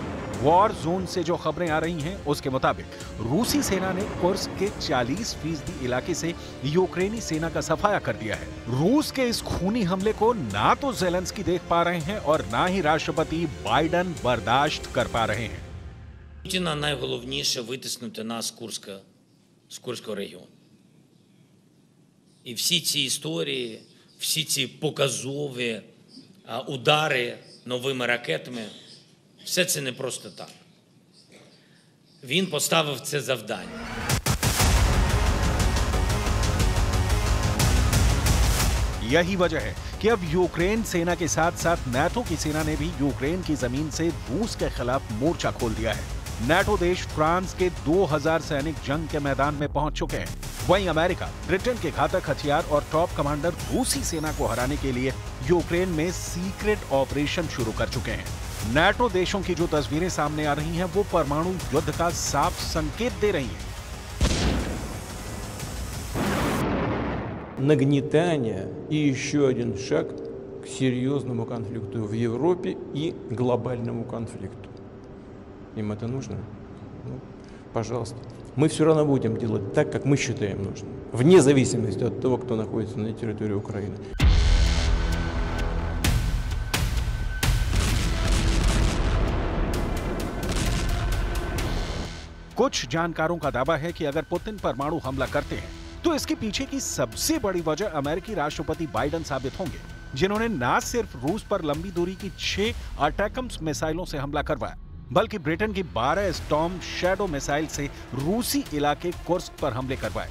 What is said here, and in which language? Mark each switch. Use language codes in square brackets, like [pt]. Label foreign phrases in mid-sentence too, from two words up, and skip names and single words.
[en] war zone [hi] से जो खबरें आ रही हैं, उसके मुताबिक रूसी सेना ने कुर्स्क के 40% इलाके से यूक्रेनी सेना का सफाया कर दिया है। रूस के इस खूनी हमले को ना तो ज़ेलेंस्की देख पा रहे हैं और ना ही राष्ट्रपति बाइडन बर्दाश्त कर पा रहे हैं। [uk] Путіна найголовніше витиснути нас з Курського регіону. І всі ці історії, всі ці показові удари новими ракетами, все це не просто так. Він поставив це завдання. [hi] यही वजह है कि अब यूक्रेन सेना के साथ साथ नाटो की सेना ने भी यूक्रेन की जमीन से रूस के खिलाफ मोर्चा खोल दिया है। नाटो देश फ्रांस के 2000 सैनिक जंग के मैदान में पहुंच चुके हैं। वहीं अमेरिका, ब्रिटेन के घातक हथियार और [en] top commander [hi] रूसी सेना को हराने के लिए यूक्रेन में [en] secret operation [hi] शुरू कर चुके हैं। नाटो देशों की जो तस्वीरें सामने आ रही हैं, वो परमाणु युद्ध का साफ संकेत दे रही हैं। [ru] Нагнетание и еще один шаг к серьезному конфликту в Европе и глобальному конфликту. Им это нужно? Ну, пожалуйста. Мы все равно будем делать так, как мы считаем нужным, вне зависимости от того, кто находится на территории Украины. [hi] कुछ जानकारों का दावा है कि अगर पुतिन परमाणु हमला करते हैं तो इसके पीछे की सबसे बड़ी वजह अमेरिकी राष्ट्रपति बाइडन साबित होंगे, जिन्होंने न सिर्फ रूस पर लंबी दूरी की 6 अटैकम्स मिसाइलों से हमला करवाया, बल्कि ब्रिटेन की 12 स्टॉर्म शैडो मिसाइल से रूसी इलाके कुर्स्क पर हमले करवाए।